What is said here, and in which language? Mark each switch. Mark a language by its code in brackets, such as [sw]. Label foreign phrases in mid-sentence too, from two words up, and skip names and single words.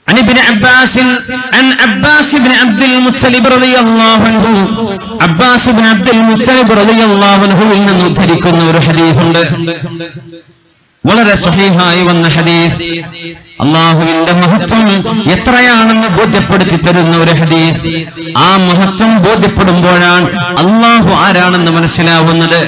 [ar] ابن عباس عن عباس بن عبد المطلب رضي الله عنه عباس بن عبد المطلب رضي الله عنه [ml] നിന്ന് ഉദ്ധരിക്കുന്ന ഒരു ഹദീസുണ്ട്. വളരെ സ്വഹീഹായി വന്ന ഹദീസ്. അല്ലാഹുവിന്റെ മഹത്വം എത്രയാണെന്ന് ബോധ്യപ്പെടുത്തി തരുന്ന ഒരു ഹദീസ്. ആ മഹത്വം ബോധ്യപ്പെടുമ്പോഴാണ് അല്ലാഹു ആരാണെന്ന് മനസ്സിലാവുന്നത്.